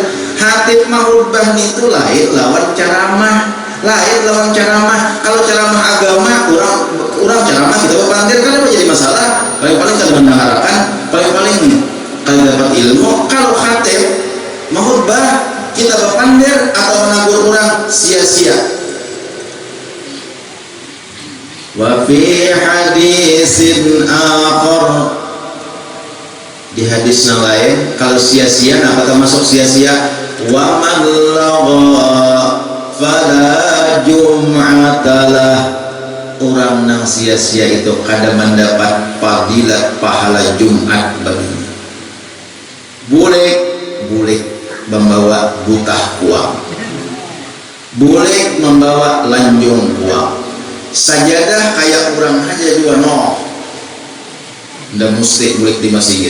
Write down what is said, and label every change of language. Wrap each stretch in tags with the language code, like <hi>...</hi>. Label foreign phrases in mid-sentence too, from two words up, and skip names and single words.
<bjn>Hatib mahubah itu lain lawan ceramah, kalau ceramah agama orang ceramah kita berpandir kan apa jadi masalah, paling kalau mendengarkan paling kalau dapat ilmu. Kalau hatib mahubah kita berpandir atau menagur orang sia-sia.</bjn> <ar>Wa fi hadisin akhar,</ar> <bjn>di hadis yang lain, kalau sia-sia apa termasuk sia-sia?</bjn> <ar>Wa man lagha fala jum'atalah,</ar> <bjn>orang nang sia-sia itu kada mendapat fadilat pahala Jumat baginya. Boleh membawa butah uang, boleh membawa lanjung uang, sajadah kayak orang aja juga ndak mesti boleh di masjid.</bjn>